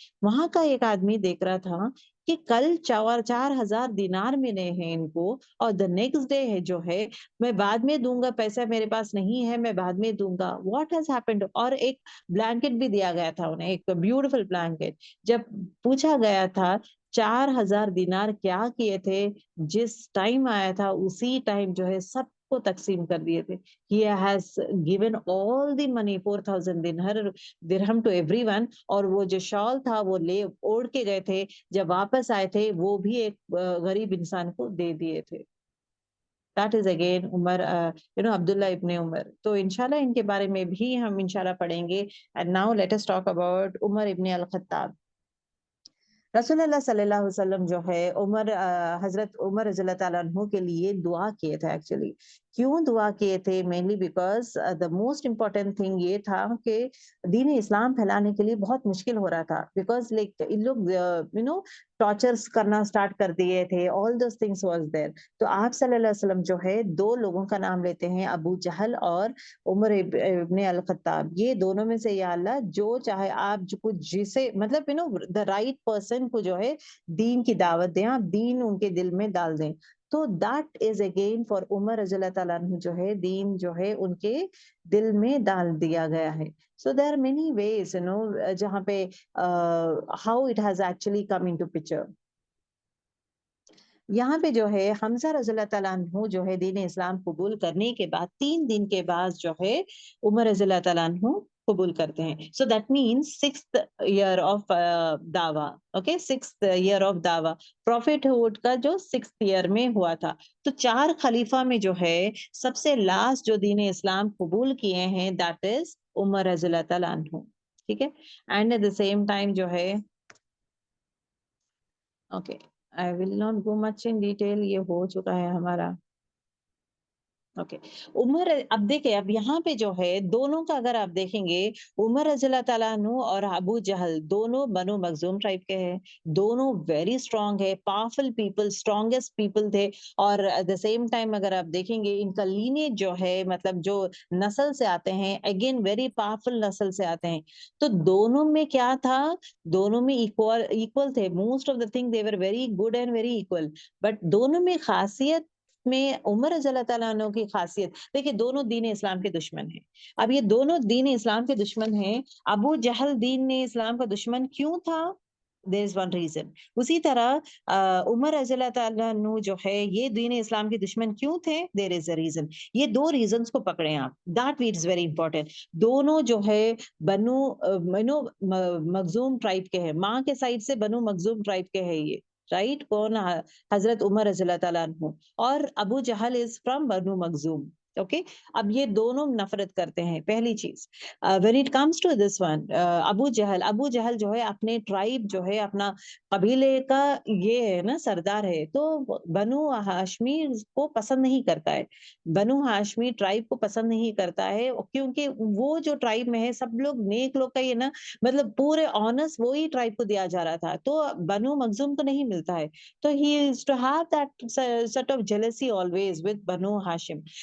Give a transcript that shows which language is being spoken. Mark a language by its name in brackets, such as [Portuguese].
[Urdu] وہاں کا ایک آدمی دیکھ رہا تھا کہ کل 4000 دینار ملے ہیں ان کو، اور [English] the next day [Urdu] ہے جو ہے میں بعد میں دوں گا، پیسہ میرے پاس نہیں ہے، میں بعد میں دوں گا. [English] What has happened. [Urdu] اور ایک بلینکٹ بھی دیا گیا تھا انہیں، ایک بیوٹیفل بلینکٹ. جب پوچھا گیا تھا 4000 دینار کیا کیے تھے، جس ٹائم آیا تھا اسی ٹائم جو ہے سب کو تقسیم کر دیے تھے. [English] He has given all the money 4000 درہم to everyone. [Urdu] اور وہ جو شال تھا وہ لے اوڑھ کے گئے تھے، جب واپس آئے تھے وہ بھی ایک غریب انسان کو دے دیے تھے. [English] That is again [Urdu] Omar Abdullah ابن عمر. تو انشاءاللہ ان کے بارے میں بھی ہم انشاءاللہ پڑھیں گے. [English] And now let us talk about عمر ابن الخطاب. [Urdu] رسول اللہ صلی اللہ علیہ وسلم جو ہے حضرت عمر رضی اللہ تعالیٰ عنہ کے لیے دعا کیے تھے. ایکچولی کیوں دعا کیے تھے؟ [English] mainly because the most important thing [Urdu] یہ تھا کہ دین اسلام پھیلانے کے لیے بہت مشکل ہو رہا تھا. بیکاز لائک ان لوگ ٹارچرس کرنا سٹارٹ کر دیے تھے. [English] All those things was there. [Urdu] تو آپ صلی اللہ علیہ وسلم جو ہے 2 لوگوں کا نام لیتے ہیں، ابو جہل اور عمر ابن الخطاب. یہ دونوں میں سے یا اللہ جو چاہے آپ جسے مطلب [English] the right person [Urdu] کو جو ہے دین کی دعوت دیں، آپ دین ان کے دل میں ڈال دیں. تو [English] that is again for [Urdu] عمر رضی اللہ تعالیٰ عنہ جو ہے دین جو ہے ان کے دل میں ڈال دیا گیا ہے. [English] so there are many ways [Urdu] جہاں پہ [English] How it has actually come into picture. [Urdu] یہاں پہ جو ہے حمزہ رضی اللہ تعالیٰ عنہ جو ہے دین اسلام قبول کرنے کے بعد 3 دن کے بعد جو ہے عمر رضی اللہ تعالیٰ عنہ قبول کرتے ہیں. [English] So that means 6th year of دعویٰ. Okay, 6th year of دعویٰ prophethood کا جو 6th year میں ہوا تھا. [Urdu] تو 4 خلیفہ میں جو ہے سب سے لاسٹ جو دین اسلام قبول کیے ہیں [English] that is [Urdu] عمر رضی اللہ تعالیٰ عنہ. ٹھیک ہے. [English] and at the same time [Urdu] جو ہے [English] Okay I will not go much in detail. [Urdu] یہ ہو چکا ہے ہمارا. اوکے. عمر اب دیکھیں اب یہاں پہ جو ہے دونوں کا اگر آپ دیکھیں گے عمر رضی اللہ تعالیٰ عنہ اور ابو جہل دونوں بنو مخزوم ٹائپ کے ہیں. [English] دونوں very strong ہے, powerful people, strongest people تھے. [Urdu] اور [English] at the same time [Urdu] اگر آپ دیکھیں گے ان کا لینیج جو ہے مطلب جو نسل سے آتے ہیں [English] again very powerful [Urdu] نسل سے آتے ہیں. تو دونوں میں کیا تھا, دونوں میں ایکول تھے. [English] Most of the thing they were very good and very equal. [Urdu] But دونوں میں خاصیت میں عمر رضی اللہ تعالیٰ عنہ کی خاصیت دیکھیں دونوں دین اسلام کے دشمن ہیں. اب یہ دونوں دین اسلام کے دشمن ہیں. ابو جہل دین اسلام کا دشمن کیوں تھا؟ [English] there is one reason. [Urdu] اسی طرح عمر رضی اللہ تعالیٰ عنہ جو ہے یہ دین اسلام کے دشمن کیوں تھے؟ [English] there is a reason. [Urdu] یہ 2 ریزنز کو پکڑیں آپ. [English] that is very important. [Urdu] دونوں جو ہے بنو مخزوم ٹرائب کے ہیں, ماں کے سائڈ سے بنو مخزوم ٹرائب کے ہیں یہ رائٹ. کون؟ حضرت عمر رضی اللہ تعالیٰ عنہ. اور ابو جہل [English] is from [Urdu] بنو مخزوم. اوکے. اب یہ دونوں نفرت کرتے ہیں. پہلی چیز [English] when it comes to this one [Urdu] ابو جہل جو ہے اپنے ٹرائب جو ہے اپنا قبیلے کا یہ ہے نا سردار ہے, تو بنو ہاشمی کو پسند نہیں کرتا ہے. بنو ہاشمی ٹرائب کو پسند نہیں کرتا ہے کیونکہ وہ جو ٹرائب میں ہے سب لوگ نیک لوگ کا یہ نا مطلب پورے آنرس وہی ٹرائب کو دیا جا رہا تھا, تو بنو مخزوم کو نہیں ملتا ہے. [English] تو he used to have that sort of jealousy always with بنو ہاشم.